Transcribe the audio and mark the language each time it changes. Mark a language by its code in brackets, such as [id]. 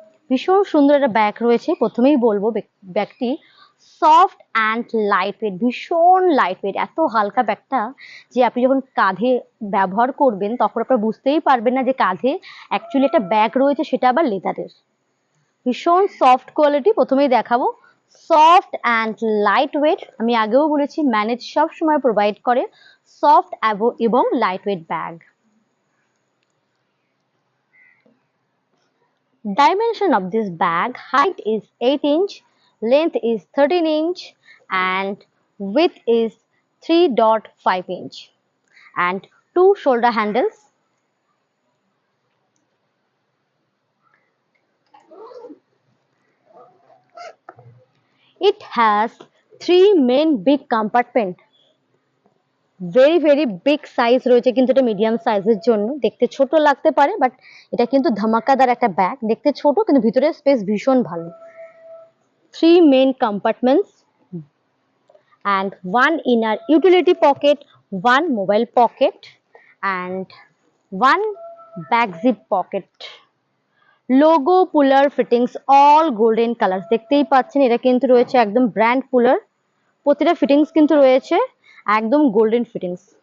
[bn] ভীষণ সুন্দর একটা ব্যাগ রয়েছে। প্রথমেই বলবো ব্যাগটি [en] soft and light weight, [bn] ভীষণ লাইট ওয়েট, এত হালকা ব্যাগটা যে আপনি যখন কাঁধে ব্যবহার করবেন তখন আপনারা বুঝতেই পারবেন না যে কাঁধে অ্যাকচুয়ালি একটা ব্যাগ রয়েছে, সেটা আবার লেদারের। ভীষণ সফট কোয়ালিটি। প্রথমেই দেখাবো [en] Soft and light weight. [bn] আমি আগেও বলেছি ম্যানেজ সব সময় প্রোভাইড করে সফট এবং light weight bag. [en] Dimension of this bag: height is 8 inch, length is 13 inch, and width is 3.5 inch, and 2 shoulder handles. It has 3 main big compartment. Very big size [bn] রয়েছে, কিন্তু এটা medium সাইজের জন্য। দেখতে ছোট লাগতে পারে, বাট এটা কিন্তু ধামাকাদার একটা ব্যাগ। দেখতে ছোট কিন্তু ভিতরে স্পেস ভীষণ ভালো। [en] 3 main compartments and 1 inner utility pocket, 1 mobile pocket, and 1 back zip pocket. Logo puller fittings all golden colour. [bn] দেখতেই পাচ্ছেন এটা কিন্তু রয়েছে একদম ব্র্যান্ড পুলার। প্রতিটা ফিটিংস কিন্তু রয়েছে একদম গোল্ডেন ফিটিংস।